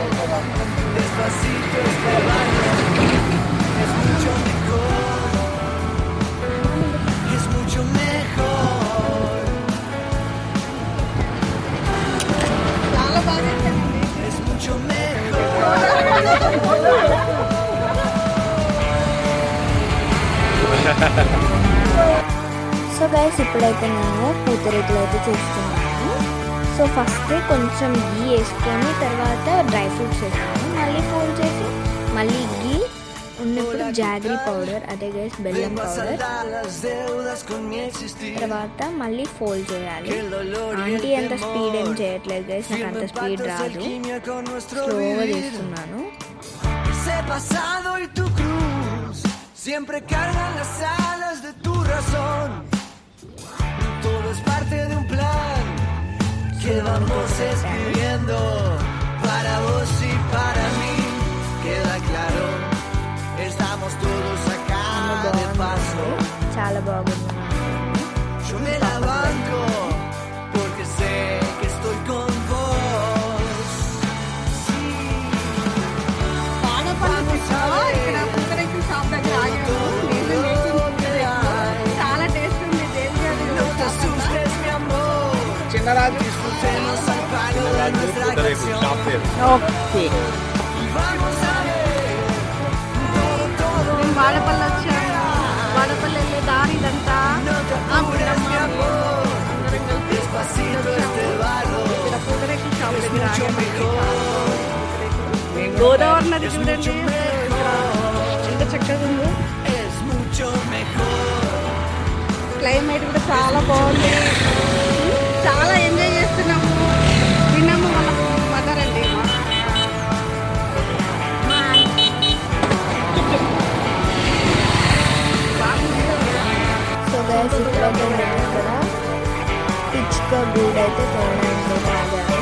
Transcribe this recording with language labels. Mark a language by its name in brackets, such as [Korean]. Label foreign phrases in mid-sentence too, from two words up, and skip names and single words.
[Spanish] Despacito este baño es mucho mejor. Es mucho mejor. Es mucho mejor. [English] so guys [Telugu] ఇప్పుడైతే మేము పూతరేకులు అయితే చేస్తున్నాము. [English] so first [Telugu] కొంచెం గీ వేసుకొని తర్వాత [English] dry fruits [Telugu] వేసుకొని మళ్ళీ ఫోల్డ్ చేసి మళ్ళీ గీ ఉన్నప్పుడు [English] jaggery powder, [Telugu] అదే గైస్ బెల్లం పౌడర్, తర్వాత మళ్ళీ ఫోల్డ్ చేయాలి. ఆంటీ అంత స్పీడ్ ఏం చేయట్లేదు గైస్, నాకు అంత స్పీడ్ రాదు, స్లోగా చేస్తున్నాను. [Spanish] Pasado y tu cruz siempre cargan las alas de tu razón. Todo es parte de un plan que vamos escribiendo para vos y para mí. Queda claro, estamos todos acá de paso. [Telugu] చాలా బాగుంది. [Spanish] Yo me la banco porque sé que estoy con vos. Sí. [Telugu] ఇక్కడ పూతరేకుల షాప్ దగ్గర ఆగాము. చాలా టేస్ట్ ఉంది. [Spanish] No te asustes, mi amor. [Telugu] చిన్నరాజు [Spanish] Disfrutemos al palo de nuestra canción. [Telugu] ఓకే, [Spanish] Vamos a ver todo. [Telugu] మేము వాడపల్లి వచ్చాము. వాడపల్లి వెళ్ళే దారి ఇదంతా. [Spanish] No te apures, mi amor. Despacito este barro. [Telugu] ఇక్కడ పూతరేకుల షాప్ దగ్గర [Spanish] Mucho [Telugu] ఆగాము. [Spanish] mejor. [Telugu] గోదావరి నది [Spanish] Es [Telugu] చూడండి [Spanish] mucho mejor. [Telugu] ఎంత చక్కగా ఉందో. [Spanish] Es mucho mejor. [Telugu] క్లైమేట్ కూడా చాలా బాగుంది. చాలా ఎంజాయ్ చేస్తున్నాము. విన్నాము మనకు మదరండి. [English] so guys [Telugu] ఇప్పుడైతే మేము ఇక్కడ పిచ్చుక గూడు అయితే తోడడానికి ఆగాము.